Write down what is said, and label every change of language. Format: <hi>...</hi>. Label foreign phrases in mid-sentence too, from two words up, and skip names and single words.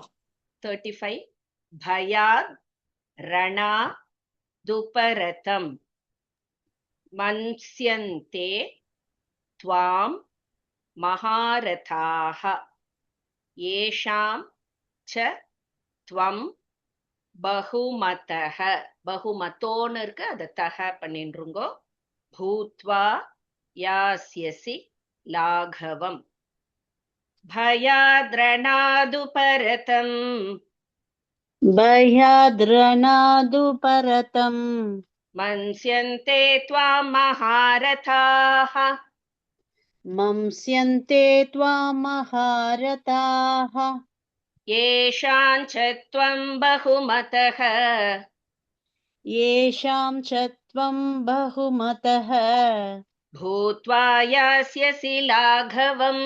<sa>35 भयात् रणा दुपरतम् मंस्यन्ते त्वां महारथाः येषां च त्वं बहुमतः.</sa> <ta>பகுமதோன்னு இருக்கு, அதை தக பண்ணின்றுங்கோ.</ta> <sa>भूत्वा यास्यसि लाघवम् भयाद्रणादु परतम् भयाद्रनादु परतम् मंस्यन्ते त्वां महारथाः मंस्यन्ते त्वां महारथाः येषां च त्वं बहुमतः येषां च त्वं बहुमतः भूत्वा यास्यसि लाघवम्</sa>